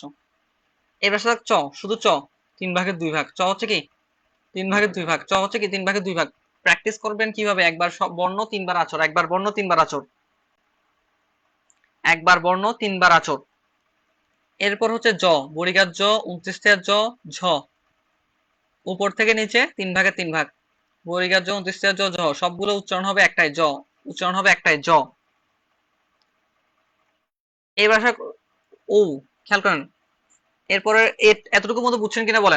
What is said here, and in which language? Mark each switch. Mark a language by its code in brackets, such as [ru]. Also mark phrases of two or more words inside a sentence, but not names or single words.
[bn] এবার সাথে চ, শুধু চ 3 ভাগের 2 ভাগ, চ হচ্ছে কি 3 ভাগের 2 ভাগ, চ হচ্ছে কি 3 ভাগের 2 ভাগ। প্র্যাকটিস করবেন কিভাবে, একবার সব বর্ণ 3 বার আচর, একবার বর্ণ 3 বার আচর, একবার বর্ণ 3 বার আচর। এরপর হচ্ছে জ, বড়িগার জ, 29 জ, ঝ, উপর থেকে নিচে 3 ভাগের 3 ভাগ, বড়িগার জ, 29 জ, ঝ, সবগুলো উচ্চারণ হবে একটাই জ, উচ্চারণ হবে একটাই জ। এই ভাষা ও, খেয়াল করেন। এরপরে এতটুকু মতো বুঝছেন কিনা বলেন।